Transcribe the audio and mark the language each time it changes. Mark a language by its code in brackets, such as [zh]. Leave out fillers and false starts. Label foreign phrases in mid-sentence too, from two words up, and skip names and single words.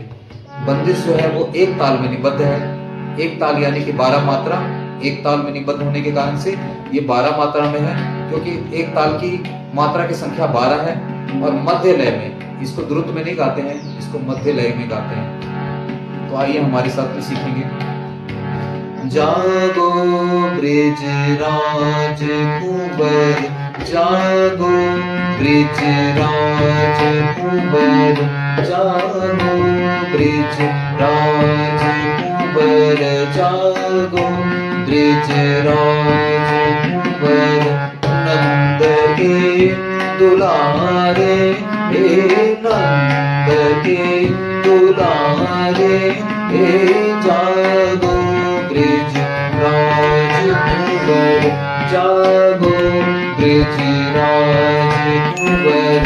[hi] बंदिश जो है वो एक ताल में निबद्ध है। एक ताल यानी कि 12 मात्रा एक ताल में निबद्ध होने के कारण से ये 12 मात्रा में है, क्योंकि एक ताल की मात्रा की संख्या 12 है। और मध्य लय में, इसको द्रुत में नहीं गाते हैं, इसको मध्य लय में गाते हैं। तो आइए हमारे साथ में सीखेंगे। [bra] जागो ब्रिज राज कुंवर, जागो ब्रिज राज कुंवर, जागो ब्रिज राज कुंवर, जागो ब्रिज राज कुंवर। नंद के दुलारे हे नंद के दुलारे हे, जागो ब्रिज राज कुंवर, जागो ब्रिज राज कुंवर।